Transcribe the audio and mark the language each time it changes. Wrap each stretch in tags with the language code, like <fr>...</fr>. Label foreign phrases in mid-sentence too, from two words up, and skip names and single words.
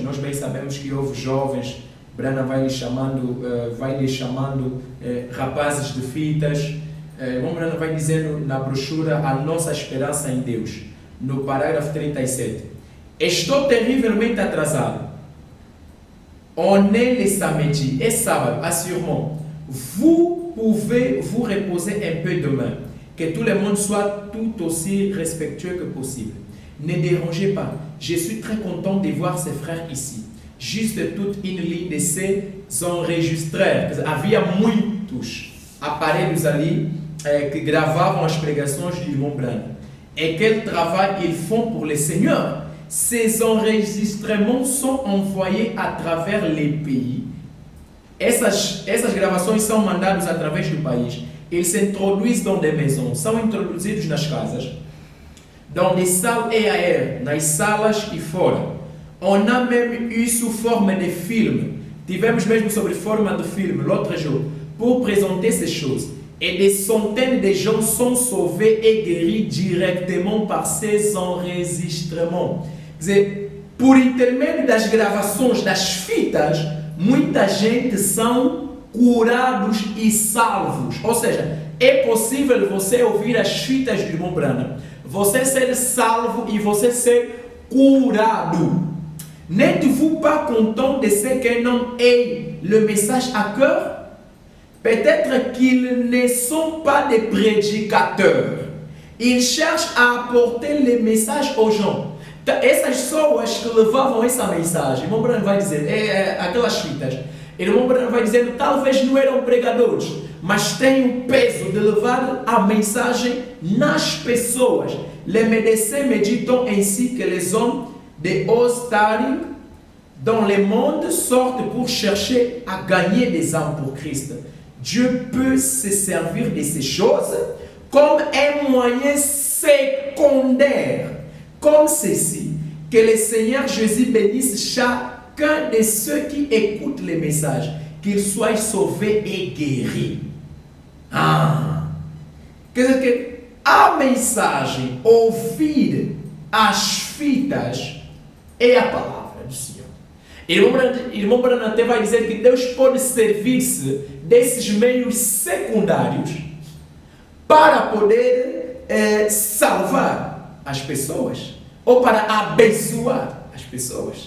<pt>Nós bem sabemos que houve jovens, Branham vai lhe chamando rapazes de fitas. O irmão Branham vai dizendo na brochura a nossa esperança em Deus, no parágrafo 37. Estou terrivelmente atrasado.</pt> <fr>On est le samedi et sábado. Assurément, vous pouvez vous reposer un peu demain. Que tout le monde soit tout aussi respectueux que possible. Ne dérangez pas. Je suis très content de voir ces frères ici. Juste toute une ligne de ces enregistreurs.</fr> <pt>Havia muitos aparelhos ali que gravavam as pregações do irmão Branham.</pt> <fr>Et quel travail ils font pour le Seigneur. Ces enregistrements sont envoyés à travers les pays.</fr> <pt>Essas gravações são mandadas através do país.</pt> <fr>Ils s'introduisent dans des maisons.</fr> <pt>São introduzidos nas casas.</pt> <fr>Dans des salles et ailleurs.</fr> <pt>Nas salas e fora.</pt> <fr>On a même eu sous forme de film.</fr> <pt>Tivemos mesmo sobre forma de filme</pt> <fr>l'autre jour. Pour présenter ces choses. Et des centaines de gens sont sauvés et guéris directement par ces enregistrements.</fr> <pt>Quer dizer, por intermédio das gravações, das fitas, muita gente são curados e salvos. Ou seja, é possível você ouvir as fitas do irmão Branham, você ser salvo e você ser curado.</pt> <fr>N'êtes-vous pas content de ce qu'un homme ait le message à cœur? Peut-être qu'ils ne sont pas des prédicateurs. Ils cherchent à apporter le message aux gens.</fr> <pt>Essas pessoas que levavam essa mensagem, o irmão Branham vai dizer, aquelas fitas, o irmão Branham vai dizendo, talvez não eram pregadores, mas têm o peso de levar a mensagem nas pessoas.</pt> <fr>Les médecins méditent ainsi que les hommes de haut standing dans le monde sortent pour chercher à gagner des âmes pour Christ. Dieu peut se servir de ces choses comme un moyen secondaire, comme ceci. Que le Seigneur Jésus bénisse chacun de ceux qui écoutent les messages, qu'ils soient sauvés et guéris.</fr> <pt>Quer dizer que a mensagem, ouvir as fitas, é a palavra do Senhor. Irmão Branham até vai dizer que Deus pode servir-se desses meios secundários para poder salvar as pessoas ou para abençoar as pessoas.</pt>